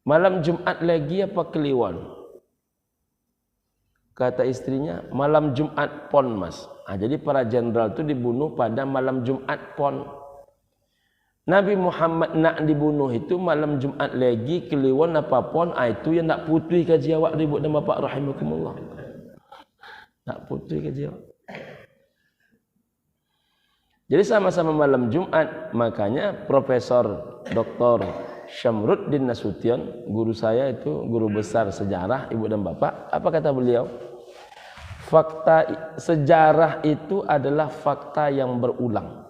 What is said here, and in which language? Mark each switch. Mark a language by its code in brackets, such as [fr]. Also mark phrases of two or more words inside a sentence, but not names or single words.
[id] Malam Jumat lagi apa Kliwon? Kata istrinya, malam Jumat pon mas. Jadi para jenderal itu dibunuh pada malam Jumat pon. Nabi Muhammad nak dibunuh itu malam Jumat lagi Kliwon apa pon. [min] Itu yang nak putui kaji awak ribut dan bapak rahimakumullah. Nak putui kaji awak. [id] Jadi sama-sama malam Jumat, makanya Profesor Dr. Syamruddin Nasution, guru saya itu, guru besar sejarah, ibu dan bapak, apa kata beliau? Fakta sejarah itu adalah fakta yang berulang.